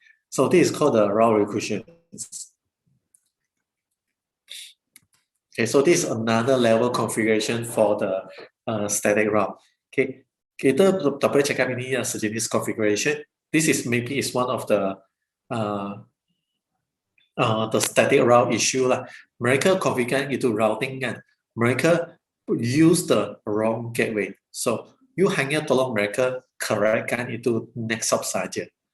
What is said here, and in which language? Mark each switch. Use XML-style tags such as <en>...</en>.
<en>So this is called the route recursion. Okay, so this is another level configuration for the static route.</en> <ms>Okay, kita tak boleh cakap ini sejenis configuration.</ms> <en>This is maybe is one of the static route issue lah.</en> <ms>Mereka configure itu routing kan. Mereka</ms> <en>use the wrong gateway.</en> <ms>So you hanya tolong mereka correctkan itu next hop saja.</ms>